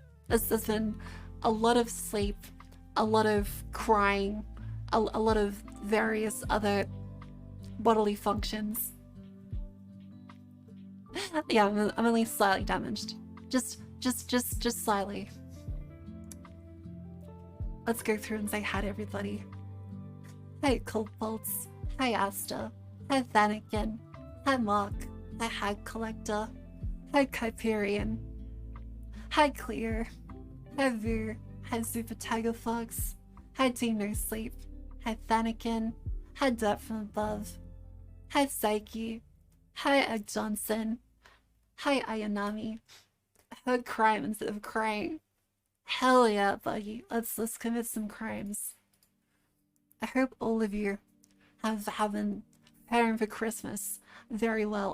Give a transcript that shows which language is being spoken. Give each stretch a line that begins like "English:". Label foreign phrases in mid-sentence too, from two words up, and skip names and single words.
English: There's been a lot of sleep, a lot of crying, a lot of various other bodily functions. Yeah, I'm only slightly damaged. Just slightly. Let's go through and say hi to everybody. Hi Coldbolts. Hi Asta. Hi Vanakin. Hi Mark. Hi Hag Collector. Hi Kyperian. Hi Clear. Hi Vu. Hi Super Tiger Fox. Hi Team No Sleep. Hi Vanakin. Hi Dirt from Above. Hi Psyche. Hi Egg Johnson. Hi Ayanami. I heard crime instead of crying. Hell yeah, Buggy. Let's commit some crimes. I hope all of you have been preparing for Christmas very well.